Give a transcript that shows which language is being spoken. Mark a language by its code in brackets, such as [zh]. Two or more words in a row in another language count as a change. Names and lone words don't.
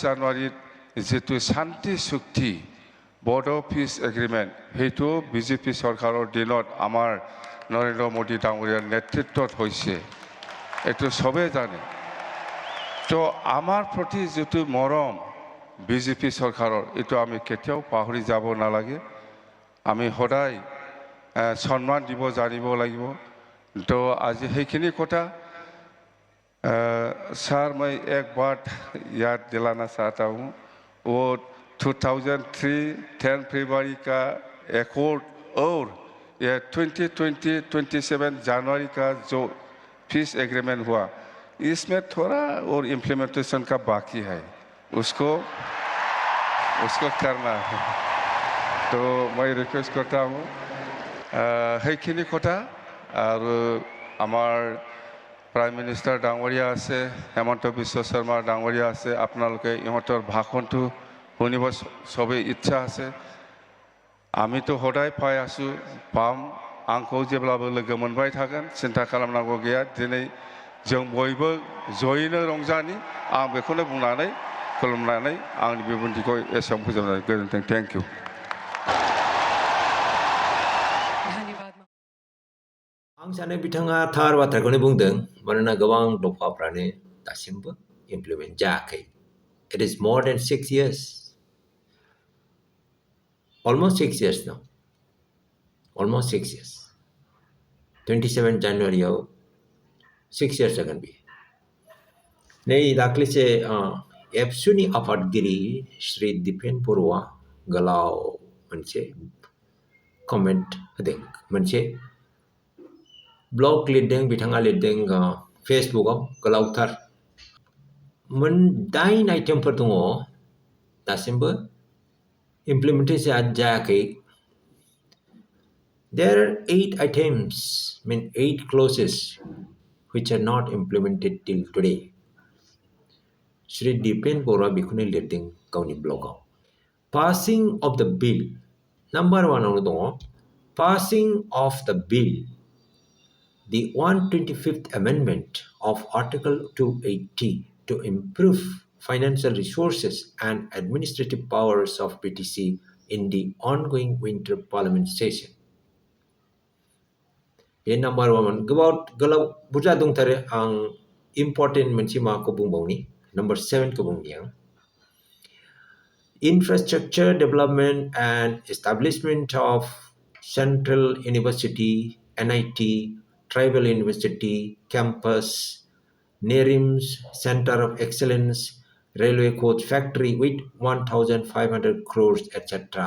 [as] জানুৱাৰীত যেটো শান্তি চুক্তি বড়ো [en] peace agreement [as] হেতু বিজেপি চৰকাৰৰ দিনত আমাৰ নৰেন্দ্ৰ মোদী ডাঙৰীয়াৰ নেতৃত্বত হৈছে এটো সবে জানে তো আমাৰ প্ৰতি যেটো মৰম বিজেপি চৰকাৰৰ এটো আমি কেতিয়াও পাহৰি যাব নালাগে আমি সদায় সম্মান দিব জানিব লাগিব তো আজি হেখিনি কথা [hi] सर मैं एक बात याद दिलाना चाहता हूँ वो 2003 10 फरवरी का एकॉर्ड और ये 2027 जनवरी का जो [en] peace agreement [hi] हुआ इसमें थोड़ा और इम्प्लीमेंटेशन का बाकी है, उसको करना है। तो मैं रिक्वेस्ट करता हूँ [as] সেইখিনি কথা আৰু আমাৰ [en] prime minister [as] ডাঙৰীয়া আছে, হেমন্ত বিশ্ব শৰ্মা ডাঙৰীয়া আছে, আপোনালোকে ইহঁতৰ ভাষণটো শুনিব চবেই ইচ্ছা আছে। [brx] आमितो हदाय पाइ आसु पाम आंखौ जेब्लाबो लोगो मोनबाय थागोन, सिन्था खालामनांगौ गैया। दिनै जों बयबो जयैनो रंजानि, आं बेखौनो बुंनानै खुलुमनानै आंनि बिबुंथिखौ एसेयावनो फोजोबनाय गोजोन्थों। [en] thank you. [brx] आं सानो बिथाङा थार बाथ्राखौनो बुंदों, मानोना गोबां दफाफ्रानो दासिमबो इमप्लिमेन्ट जायाखै। [en] It is more than 6 years. Almost 6 years now. Almost 6 years. 27 January 6 years akan bi. [brx] Nei daklise ABSU ni आफादगिरि श्री दिपेन बरोआ गोलाव मोनसे कमेन्ट होदों, मोनसे ब्लग लिरदों, बिथाङा लिरदों फेसबुकआव गोलावथार। 8 आइटेमफोर दङ दासिमबो इमप्लिमेन्टेसन जायाखै। [en] There are 8 items, 8 clauses which are not implemented till today. [brx] Shri Dipen Boro बेखौनो लिरदों गावनि ब्लगाव। [en] Passing of the bill, number 1 [brx] आवनो दङ [en] passing of the bill, the 125th amendment of Article 280 to improve financial resources and administrative powers of PTC in the ongoing winter parliament session. [brx] बे नम्बर 1 गोलाव बुरजा दंथारो, आं इम्पर्टेन्ट मोनसे माबाखौ बुंबावनि, नम्बर 7 खौ बुंनि आं। [en] Infrastructure development and establishment of Central University, NIT, Tribal University, campus, NERIMS, Center of Excellence, Railway Coach Factory with 1,500 crores, etc.